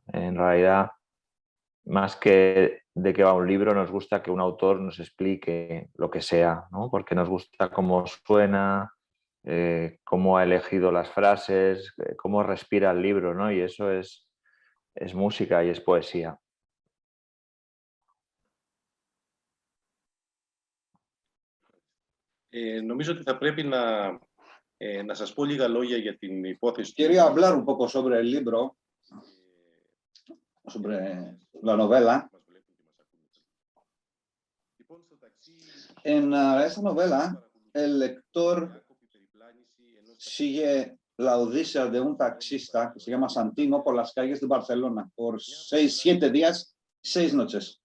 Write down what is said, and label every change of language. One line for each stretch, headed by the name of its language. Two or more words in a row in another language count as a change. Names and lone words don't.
Spanish: En realidad, más que de qué va un libro, nos gusta que un autor nos explique lo que sea, ¿no? Porque nos gusta cómo suena, cómo ha elegido las frases, cómo respira el libro, ¿no? Y eso es música y es poesía.
Greek: Νομίζω ότι θα πρέπει να σας πω λίγα λόγια για την υπόθεση.
Spanish: Quería hablar un poco sobre el libro, sobre la novela. En esta novela, el lector sigue la odisea de un taxista que se llama Santino por las calles de Barcelona por 6-7 días, 6 noches.